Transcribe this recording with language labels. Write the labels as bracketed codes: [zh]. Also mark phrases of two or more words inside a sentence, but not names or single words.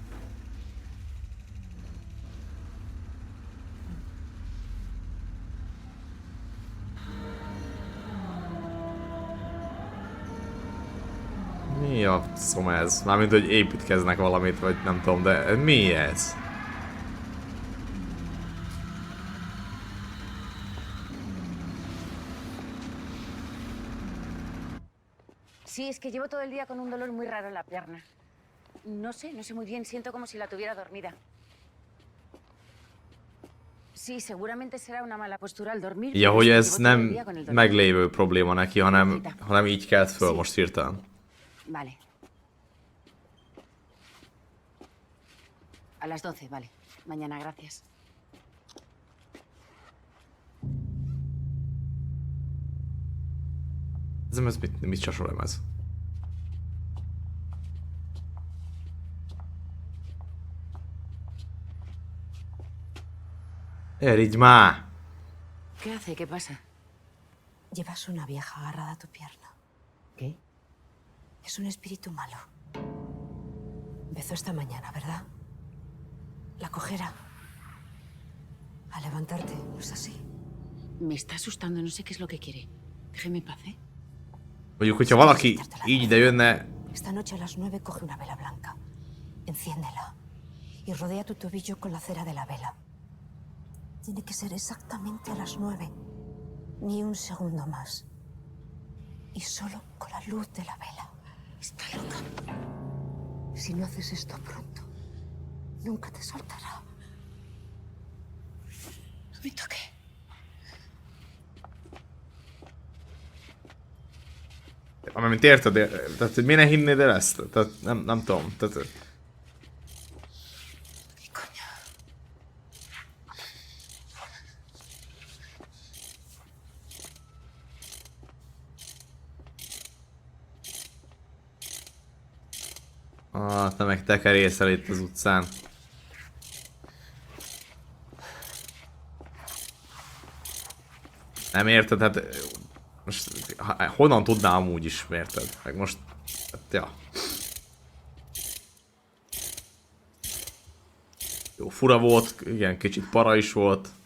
[hu] Mi a szom ez? Mármint, hogy építkeznek valamit, vagy nem tudom, de mi ez? [es] Sí, es que llevo todo el día con un dolor muy raro en la pierna. No sé muy bien, siento como si la tuviera dormida. Sí, seguramente será una mala postura al dormir. [hu] Ja, [es] pero [hu] hogy [es] es que [hu] ez [es] llevo todo el [hu] nem [es] día con el dolor. [hu] meglévő probléma neki, hanem így kelt föl most hirtelen. [es] Vale. A las 12, vale. Mañana, gracias. [hu] Ez mit csasolom ez? Erigy már! [es] ¿Qué hace? ¿Qué pasa? Llevas una vieja agarrada a tu pierna. ¿Qué? Es un espíritu malo. Empezó esta mañana, ¿verdad? La cogerá. A levantarte, ¿no es así? Me está asustando, no sé qué es lo que quiere. Déjeme en paz, ¿eh? [hu] Mondjuk, hogyha valaki így ide jönne... [es] Esta noche a las 9 coge una vela blanca. Enciéndela. Y rodea tu tobillo con la cera de la vela. Tiene que ser exactamente a las 9. Ni un segundo más. Y solo con la luz de la vela. Está loca. Si no haces esto pronto, nunca te soltará. No me toque. [hu] Amint érted, tehát hogy miért ne hinnéd el ezt? Tehát nem tudom, tehát... [es] ¿Qué coño? [hu] Te meg tekerészel itt az utcán. Nem érted, hát... Most honnan tudnám amúgy is, érted? Meg most... Hát, ja. Jó, fura volt, igen, kicsit para is volt.